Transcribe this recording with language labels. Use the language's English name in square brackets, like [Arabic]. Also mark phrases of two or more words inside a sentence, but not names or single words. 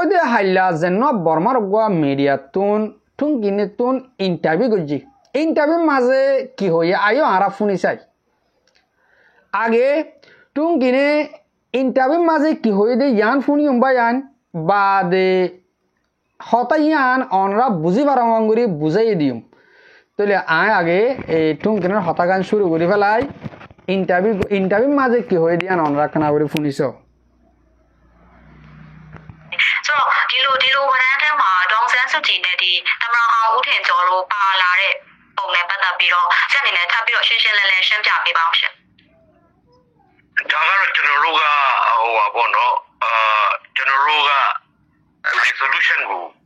[Rohingya] দে হাইলা যেন বর্মার গোয়া মিডিয়া তুন কিনে তুন ইন্টারভিউ করছি ইন্টারভিউ মাঝে কি হইয়ে আয়ো আরা শুনি চাই আগে তুন কিনে ইন্টারভিউ মাঝে কি হয়ে দে ইয়ান শুনি উম্বা ইয়ান বা দে হতা ইয়ান অনরা বুঝি পারাঙ্গুরি বুঝাই দিম তইলে আয় আগে এই তুন কিনের হতা গান শুরু করি ফেলাই ইন্টারভিউ মাঝে কি হয়ে দিয়ান অনরা কানা করে শুনিছ [Burmese] ဒီလိုဝန်ထမ်းထဲမှာဒေါန်ဆန်းစုကြည်နဲ့ဒီသမရဟောင်းဦးထင်ကျော်တို့ပါလာတဲ့ပုံနဲ့ပတ်သက်ပြီးတော့ဆက်နေနဲ့ထပ်ပြီးတော့ရှင်းရှင်းလင်းလင်းရှင်းပြပေးပါအောင်ရှင်။ဒါကတော့ကျွန်တော်တို့ကဟိုပါပေါ့နော်ကျွန်တော်တို့က resolution ကို